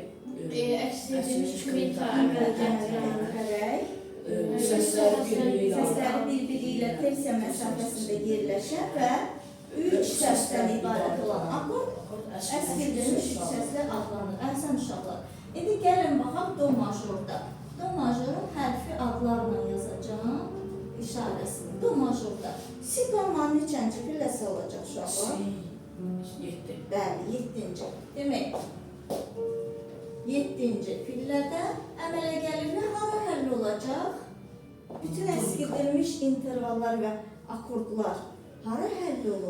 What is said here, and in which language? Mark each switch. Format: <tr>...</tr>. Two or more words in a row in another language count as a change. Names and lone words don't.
<az>Əskildilmiş kvintə əmələ gətirərək səsləri bir-biri ilə tersiya məsafəsində yerləşən və üç səsdən ibarət olan akord əskildilmiş üç səsli adlanır. Əhsən uşaqlar. İndi gəlin baxaq do majorda. Do majorun hərfi adlarla yazacağım işarəsini. Do majorda. Si qammanın neçənci pilləsi olacaq uşaqlar? Si, 7. Bəli, 7-ci. Demək, 7-ci pillədə əmələ gəlir və hara həll olacaq? Bütün əskildilmiş intervallar və akordlar hara həll olur?</az>